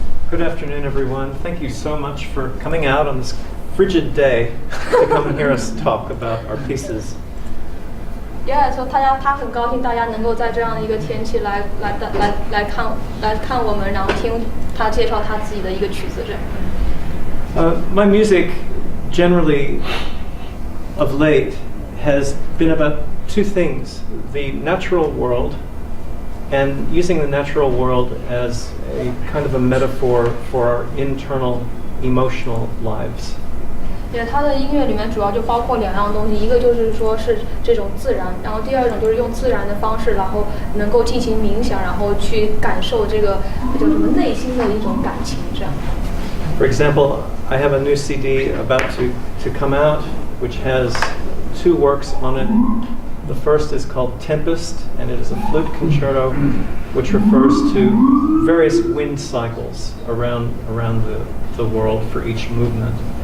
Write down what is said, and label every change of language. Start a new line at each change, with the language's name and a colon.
English: Good afternoon, everyone. Thank you so much for coming out on this frigid day to come and hear us talk about our pieces.
Chinese: 说他很高兴大家能够在这样的一个天气来看我们，然后听他介绍他自己的一个曲子这样。
English: My music generally of late has been about two things: the natural world and using the natural world as a kind of a metaphor for our internal emotional lives.
Chinese: 他的音乐里面主要就包括两样东西，一个就是说是这种自然，然后第二种就是用自然的方式，然后能够进行冥想，然后去感受这个叫什么内心的一种感情这样。
English: For example, I have a new CD about to come out, which has two works on it. The first is called Tempest, and it is a flute concerto, which refers to various wind cycles around the world for each movement.